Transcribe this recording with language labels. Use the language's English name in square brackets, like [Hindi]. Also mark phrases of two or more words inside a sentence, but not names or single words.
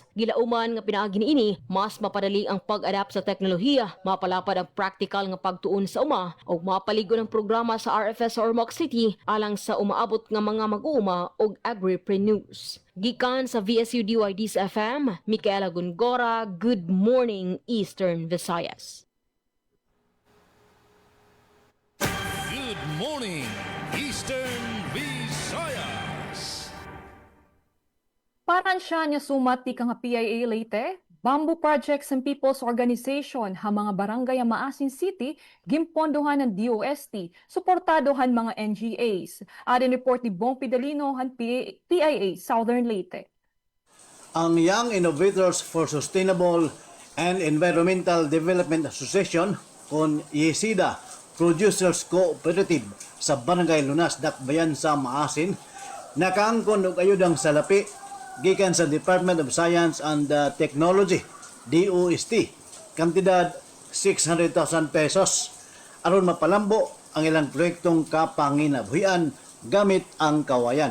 [Cebuano] Gilauman nga pinaagi niini, mas mapadali ang pag-adapt sa teknolohiya, mapalapad ang practical nga pagtuon sa uma ug mapaligon ang programa sa RFS sa Ormoc City alang sa umaabot nga mga mag-uuma ug agripreneurs. Gikan sa VSU DYD's FM, Micaela Gongora, [English] Good Morning Eastern Visayas. Good morning, Eastern Visayas. [Waray] Paran siya niya sumat ti nga PIA Leyte, Bamboo Projects and People's Organization ha mga barangay ang Maasin City, gimpondohan ng DOST, suportadohan mga NGAs. Arin report ni Bong Pidalino han PIA Southern Leyte. [Cebuano] Ang Young Innovators for Sustainable and Environmental Development Association kon YESIDA Producers Cooperative sa Barangay Lunas, Dakbayan sa Maasin, nakaangkon og ayudang salapi gikan sa Department of Science and Technology, DOST, kantidad 600,000 pesos aron mapalambo ang ilang proyektong kapanginabuhian gamit ang kawayan.